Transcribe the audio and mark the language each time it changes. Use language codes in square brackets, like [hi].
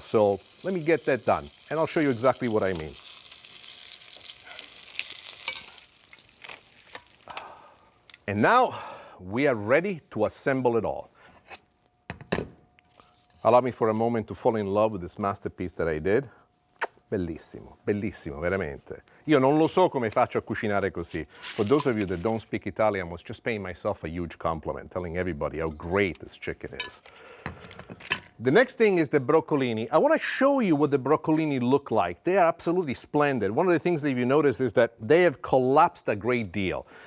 [en] So let me get that done, and I'll show you exactly what I mean. And now we are ready to assemble it all. Allow me for a moment to fall in love with this masterpiece that I did. [it] Bellissimo, bellissimo, veramente. Io non lo so come faccio a cucinare così. [en] For those of you that don't speak Italian, I was just paying myself a huge compliment, telling everybody how great this chicken is. The next thing is the broccolini. I want to show you what the broccolini look like. They are absolutely splendid. One of the things that you notice is that they have collapsed a great deal.